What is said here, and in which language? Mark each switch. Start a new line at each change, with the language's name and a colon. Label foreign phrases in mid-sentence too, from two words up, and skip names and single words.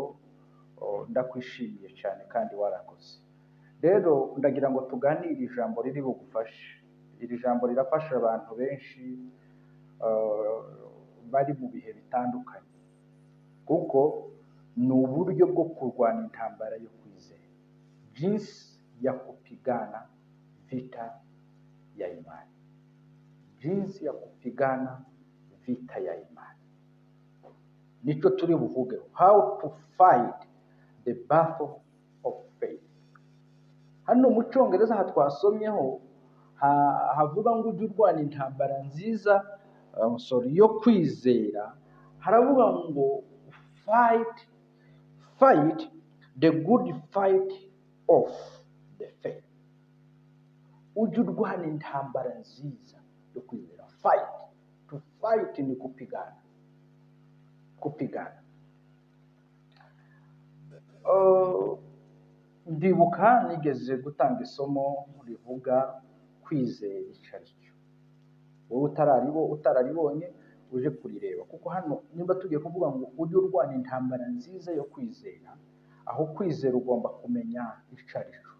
Kinyarwanda: Ndakwishimiye cyane kandi warakoze. Rero ndagira ngo tuganire ijambo riri bugufashe. Iri jambo rirafasha abantu benshi bari mu bihe bitandukanye, kuko ni uburyo bwo kurwana intambara yo kwizera,
Swahili: jinsi ya kupigana vita ya imani, jinsi ya kupigana vita ya imani.
Kinyarwanda: Nico turi buvugeho,
English: how to fight the battle of faith.
Kinyarwanda: Hano mu Cyongereza hatwasomyeho havuga ngo ujye urwana intambara nziza yo kwizera. Haravuga ngo
English: fight the good fight of the faith.
Kinyarwanda: Ujye urwana intambara nziza yo kwizera.
English: To fight
Swahili: ni kupigana.
Kinyarwanda: Ndibuka nigeze gutanga isomo rivuga kwizera icyo ari cyo. Wowe utararibonye uje kurireba, kuko hano nimba tugiye kuvuga ngo ujye urwana intambara nziza yo kwizera, aho kwizera ugomba kumenya icyo ari cyo.